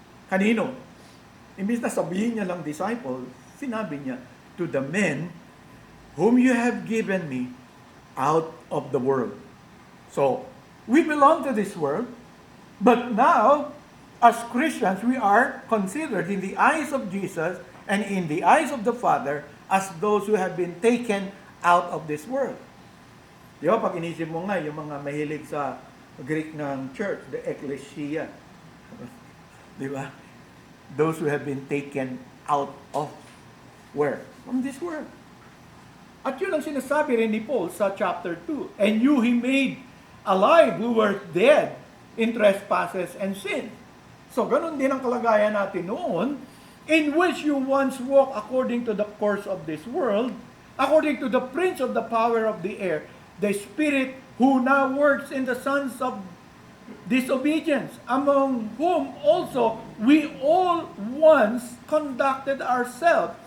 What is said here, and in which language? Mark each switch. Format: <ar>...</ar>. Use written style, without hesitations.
<tl>Kanino? Imbis na sabihin niya lang disciples, sinabi niya,</tl> <en>to the men whom you have given me out of the world. So, we belong to this world, but now, as Christians, we are considered in the eyes of Jesus and in the eyes of the Father as those who have been taken out of this world.</en> <tl>Di ba, pag inisip mo nga, yung mga mahilig sa Greek ng church, the ecclesia. Di ba?</tl> <en>Those who have been taken out of where? From this world.</en> <tl>At yun ang sinasabi rin ni Paul sa chapter 2.</tl> <en>And you He made alive who were dead in trespasses and sin. So,</en> <tl>ganun din ang kalagayan natin noon,</tl> <en>in which you once walked according to the course of this world, according to the prince of the power of the air, the spirit who now works in the sons of disobedience, among whom also we all once conducted ourselves.</en>